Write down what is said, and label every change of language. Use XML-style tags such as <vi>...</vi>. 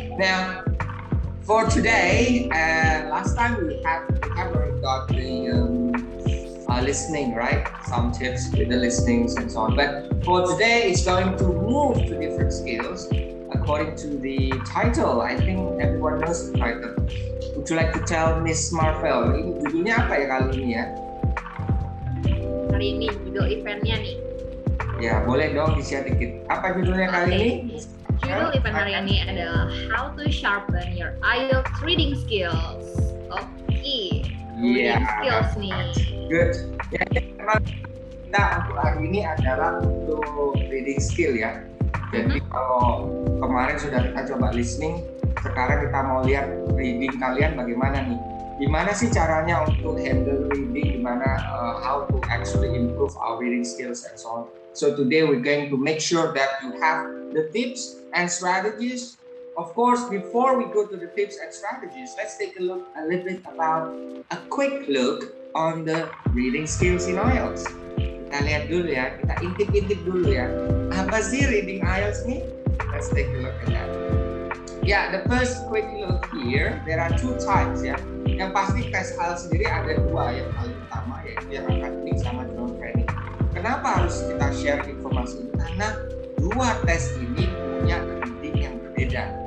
<en>Now, for today, last time we already got the listening, right? Some tips with the listenings and so on. But for today, it's going to move to different skills according to the title. I think everyone knows the title. Would you like to tell Miss Marvel?</en> <id>Ini judulnya apa ya kali ini ya? Hari ini judul eventnya nih. Ya, boleh dong di-share dikit. Apa judulnya kali ini? Judul event hari ini adalah How to Sharpen Your IELTS Reading Skills. Oke, reading skills nih.</id> <en>Good.</en> <id>Ya, memang kita untuk hari ini adalah untuk reading skill ya. Jadi kalau kemarin sudah kita coba listening, sekarang kita mau lihat reading kalian bagaimana nih. Gimana sih caranya untuk handle reading, gimana</id> <en>how to actually improve our reading skills and so on. So today we're going to make sure that you have the tips and strategies. Of course, before we go to the tips and strategies, let's take a look a little bit about a quick look on the reading skills in IELTS.</en> <id>Kita lihat dulu ya, kita intip-intip dulu ya. Apa sih reading IELTS nih?</id> <en>Let's take a look at that. Yeah, the first quick look here, there are two types ya.</en> <id>Yang pasti tes IELTS sendiri ada dua, yang paling utama yaitu yang akademik sama general training. Kenapa harus kita share informasi ini? Karena dua tes ini punya reading yang berbeda.</id>